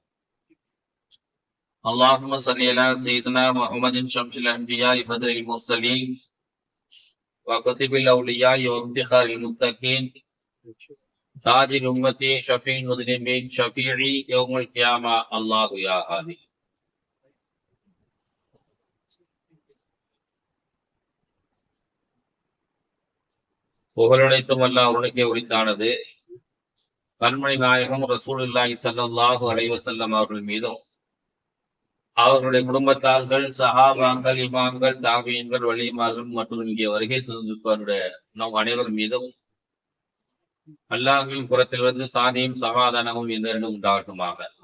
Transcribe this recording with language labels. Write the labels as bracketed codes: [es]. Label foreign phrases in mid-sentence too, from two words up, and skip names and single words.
[ar] اللهم صل على سيدنا محمد شمس الأنبياء بدر المرسلين وكتب الأولياء وافتخار المتقين تاج الأمة شفيع المذنبين شفيعي يوم القيامة الله يا هادي. [ta] புகழனைத்தும் அல்லாஹ் அவனுக்கே உரித்தானது. கண்மணி நாயகம் [ar] رسول الله صلى الله عليه وسلم [ta] அவர்கள் மீதும் அவர்களுடைய குடும்பத்தார்கள் சஹாபாக்கள் இமாம்கள் தாபியீன்கள் வலிமார்கள் மற்றும் இங்கே வருகை தந்திருப்பவருடைய நம் அனைவர் மீதும் அல்லாஹ்வின் புறத்திலிருந்து சாந்தியும் சமாதானமும் என்றென்றும் உண்டாகட்டுமாக.